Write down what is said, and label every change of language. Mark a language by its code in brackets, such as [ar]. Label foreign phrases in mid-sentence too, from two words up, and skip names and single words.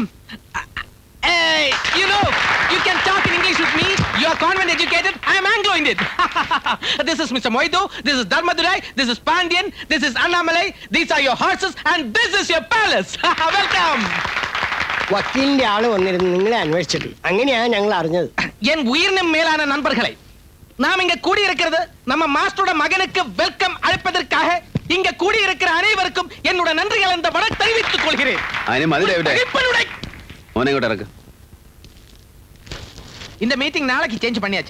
[en] Hey, you know, you can talk in English with me. You are convent educated. I am Anglo-Indian. This is Mr. Moidu. This is Dharmadurai. This is Pandian. This is Annamalai. These are your horses, and this is your palace. Welcome. [ml] വക്കീലിന്റെ ആള് വന്നിരുന്നു നിങ്ങളെ അന്വേഷിച്ചിട്ട്. അങ്ങനെയാണ് ഞങ്ങൾ അറിഞ്ഞത്. [ta] என் உயிரினும் மேலான நண்பர்களை, நாம் இங்க கூடியிருக்கிறது நம்ம மாஸ்டரோட மகனுக்கு வெல்கம் அழைப்பதற்காக. இங்க கூடியிருக்கிற அனைவருக்கும் என்னோட நன்றிகள் இந்த வணக்கம் தெரிவித்துக் கொள்கிறேன். இந்த மீட்டிங் நாளைக்கு சேஞ்ச் பண்ணியாச்சு.